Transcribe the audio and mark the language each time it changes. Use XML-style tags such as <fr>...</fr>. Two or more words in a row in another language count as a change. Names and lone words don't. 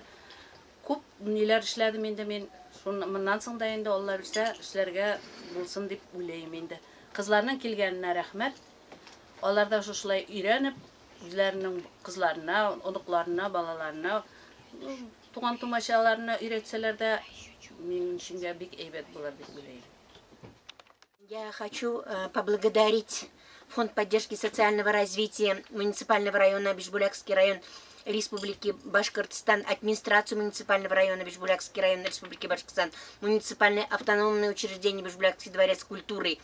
<tt>Күп ниләр эшләдем инде мин. Моннан соң да инде Алла бирсә эшләргә булсын дип уйлыйм инде. Кызларның килгәненә рәхмәт. Алар да шушылай өйрәнеп, үзләренең кызларына, оныкларына, балаларына, туган-тумачаларына өйрәтсәләр дә минем өчен бик әйбәт булыр дип уйлыйм.</tt> <ru>Я хочу поблагодарить Фонд поддержки социального развития муниципального района Бишбулякский район Республики Башкортостан, администрацию муниципального района Бишбулякский район Республики Башкортостан, муниципальное автономное учреждение Бишбулякский дворец культуры.</ru>